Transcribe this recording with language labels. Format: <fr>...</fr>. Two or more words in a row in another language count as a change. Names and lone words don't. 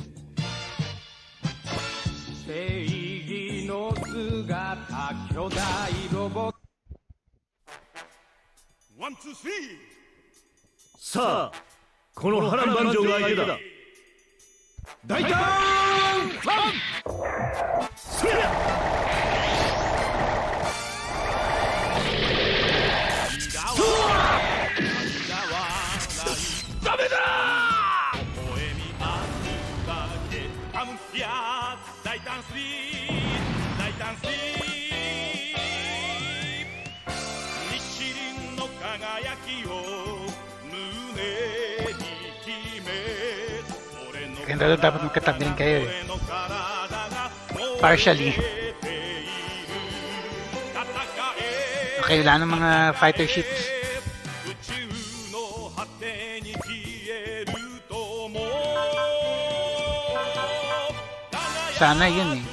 <en>One, two, three.</en> <ja>さあこの波乱万丈が相手だ。大胆ファンそりゃダメだ大胆スリー大胆スリー日輪の輝きを胸に秘め</ja> <tl>Ganda doon, dapat magkatabi rin kayo eh.</tl> <en>Partially.</en> <tl>Okay, wala ng mga</tl> <en>fighter ships.</en> <tl>Sana yun eh.</tl>